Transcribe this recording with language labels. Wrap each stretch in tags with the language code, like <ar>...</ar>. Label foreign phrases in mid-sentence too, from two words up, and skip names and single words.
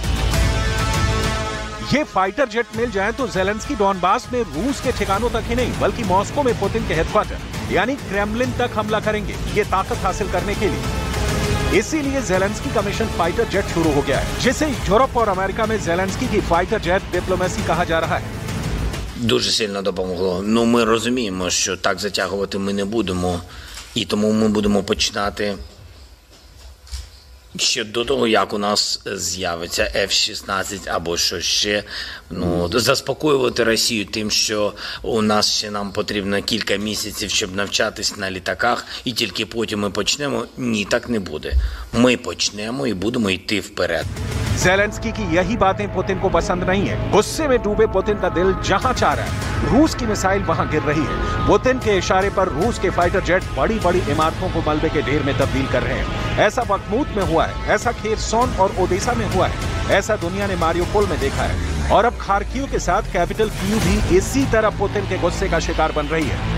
<hi>ये</hi> <en>fighter jet</en> <hi>मिल जाए तो ज़ेलेंस्की डॉनबास में रूस के ठिकानों तक ही नहीं बल्कि मॉस्को में पुतिन के हेडक्वार्टर यानी क्रेमलिन तक हमला करेंगे, ये ताकत हासिल करने के लिए। इसीलिए ज़ेलेंस्की का</hi> <en>mission fighter jet</en> <hi>शुरू हो गया है, जिसे यूरोप और अमेरिका में ज़ेलेंस्की की</hi> <en>fighter jet diplomacy</en> <hi>कहा जा रहा है।</hi> <uk>Дуже сильно допомогло. Ну, ми розуміємо, що так затягувати ми не будемо, і тому ми будемо починати ще до того, як у нас з'явиться F-16 або що ще, заспокоювати Росію тим, що у нас ще нам потрібно кілька місяців, щоб навчатись на літаках, і тільки потім ми почнемо. Ні, так не буде. Ми почнемо і будемо йти вперед.</uk> <hi>ज़ेलेंस्की की यही बातें पुतिन को पसंद नहीं है। गुस्से में डूबे पुतिन का दिल जहां चाह रहा है, रूस की मिसाइल वहां गिर रही है। पुतिन के इशारे पर रूस के</hi> <en>fighter jet</en> <hi>बड़ी बड़ी इमारतों को मलबे के ढेर में तब्दील कर रहे हैं। ऐसा बखमूत में हुआ है, ऐसा खेरसोन और ओडेसा में हुआ है, ऐसा दुनिया ने मारियोपोल में देखा है और अब खार्किव के साथ कैपिटल कीव भी इसी तरह पुतिन के गुस्से का शिकार बन रही है।</hi>